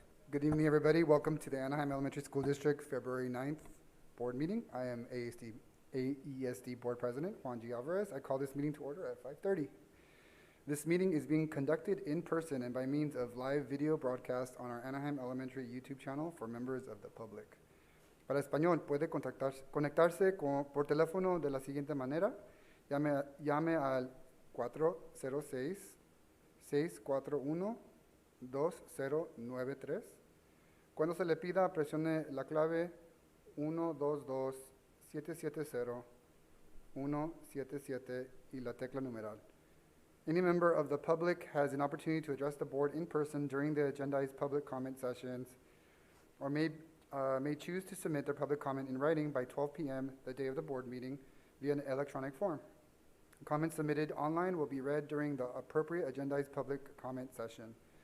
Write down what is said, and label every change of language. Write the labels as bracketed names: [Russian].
[English] Good evening, everybody. Welcome to the Anaheim Elementary School District February 9th board meeting. I am AESD Board President Juan G. Alvarez. I call this meeting to order at 5:30. This meeting is being conducted in person and by means of live video broadcast on our Anaheim Elementary YouTube channel for members of the public. [Spanish] Para español, puede conectarse por teléfono de la siguiente manera. Llame al 406-641-2093. Cuando se le pida, presione la clave 122-770-177 y la tecla numeral. [English] Any member of the public has an opportunity to address the board in person during the agendized public comment sessions or may choose to submit their public comment in writing by 12 p.m. the day of the board meeting via an electronic form. Comments submitted online will be read during the appropriate agendized public comment session.